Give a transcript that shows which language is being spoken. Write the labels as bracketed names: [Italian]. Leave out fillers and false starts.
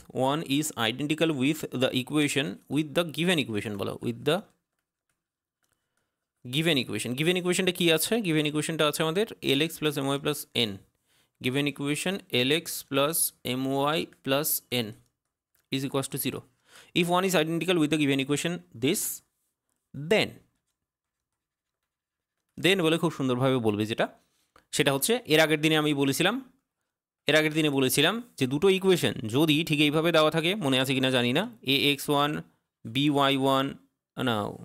[English] one is identical with the equation with the given equation, [Bangla] বলো [English] with the given equation। given equationটা [Bangla] কি আছে? [English] given equationটা [Bangla] আছে আমাদের [English] lx plus my plus n, given equation lx plus my plus n is equals to 0. If one is identical with the given equation this, then [Bangla] বলে খুব সুন্দরভাবে বলবে যেটা সেটা হচ্ছে এর আগের দিনে বলেছিলাম যে দুটো ইকুয়েশন যদি ঠিক এইভাবে দেওয়া থাকে, মনে আছে কিনা জানি না, ax1 by1 না